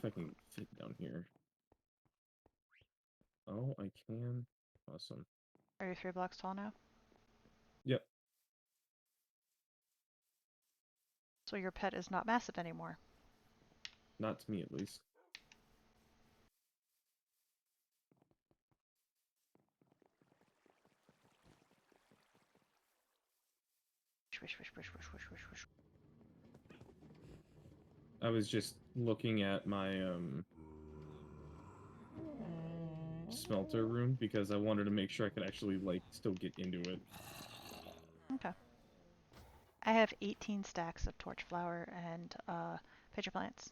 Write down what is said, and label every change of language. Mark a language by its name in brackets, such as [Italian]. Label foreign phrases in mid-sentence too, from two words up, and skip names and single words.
[English] if I can fit down here. Oh, I can. Awesome. Are you 3 blocks tall now? Yep. So your pet is not massive anymore. Not to me, at least. Swish, swish, swish, swish, swish, swish, swish. I was just looking at my, smelter room because I wanted to make sure I could actually, like, still get into it. Okay. I have 18 stacks of torch flower and pitcher plants.